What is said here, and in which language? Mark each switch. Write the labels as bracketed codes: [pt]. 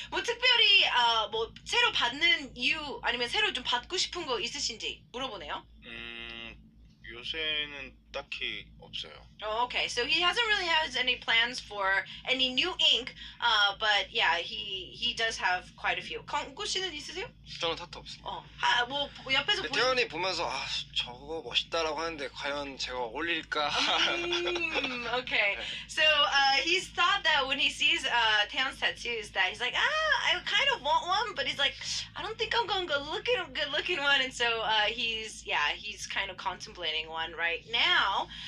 [ko] 뭐 특별히 뭐 새로 받는 이유 아니면 새로 좀 받고 싶은 거 있으신지 물어보네요. 요새는 딱히 없어요. [en] Okay. So he hasn't really has any plans for any new ink, but yeah, he does have quite a few. [ko] 건구 씨는 있으세요? 저는 타투 없어요. 뭐 옆에서 태연이 보면서 저거 멋있다라고 하는데 과연 제가 어울릴까? [en] Okay. So he's thought that when he sees Taeyeon's tattoos that he's like, I kind of want one, but he's like, I don't think I'm gonna go look at a good looking one, and so he's kind of contemplating one right now.